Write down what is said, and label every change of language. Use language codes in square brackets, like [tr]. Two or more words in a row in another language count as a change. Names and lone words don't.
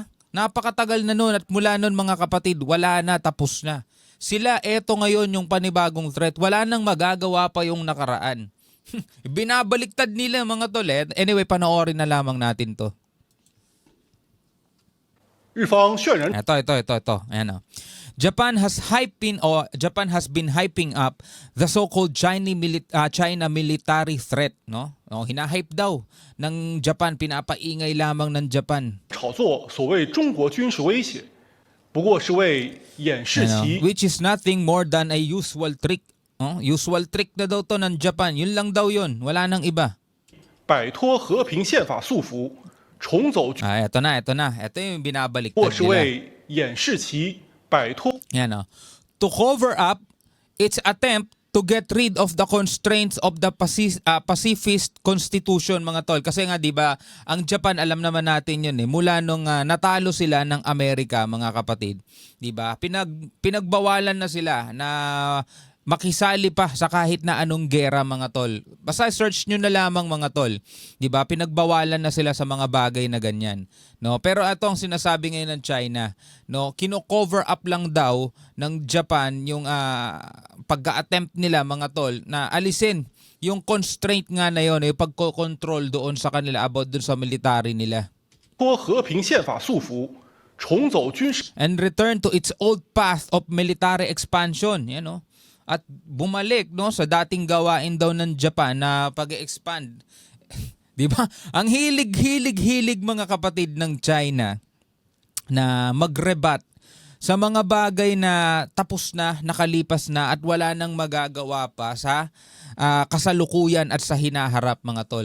[tl] Napakatagal na nun at mula nun mga kapatid, wala na, tapos na. Sila, eto ngayon yung panibagong threat. Wala nang magagawa pa yung nakaraan. Binabaliktad nila mga tol. Anyway, panoorin na lamang natin to. Ito. Ayan o. [en] Japan has been hyping up the so-called China military threat, no? [tl] Hina-hype daw ng Japan, pinapaingay lamang ng Japan. [zh] 炒作所谓中国军事威胁，不过是为掩饰其 [en] Which is nothing more than a usual trick. Usual trick [tl] na daw to ng Japan. Yun lang daw yun. Wala nang iba. [zh] 摆脱和平宪法束缚，重走 [tl] Ito na. Ito yung binabaliktad [zh] 或是 [tl] nila. [zh] 为掩饰其摆脱 [tl] Yan o. [en] To cover up its attempt to get rid of the constraints of the pacifist constitution [tl] mga tol. Kasi nga 'di ba, ang Japan alam naman natin 'yun eh. Mula nung natalo sila ng Amerika mga kapatid, 'di ba? Pinagbawalan na sila na makisali pa sa kahit na anong gera mga tol. Basta search nyo na lamang mga tol. 'Di ba? Pinagbawalan na sila sa mga bagay na ganyan. No, pero ito ang sinasabi ngayon ng China, no, kino-cover up lang daw ng Japan yung pag-attempt nila mga tol na alisin yung constraint nga na yon, yung pagko-control doon sa kanila about doon sa military nila. [zh] 脱和平宪法束缚，重走军事 [en] And return to its old path of military expansion, [tl] yan no. At bumalik no sa dating gawain daw ng Japan na pag-expand. 'Di ba? Ang hilig mga kapatid ng China na magrebat sa mga bagay na tapos na, nakalipas na at wala nang magagawa pa sa kasalukuyan at sa hinaharap mga tol.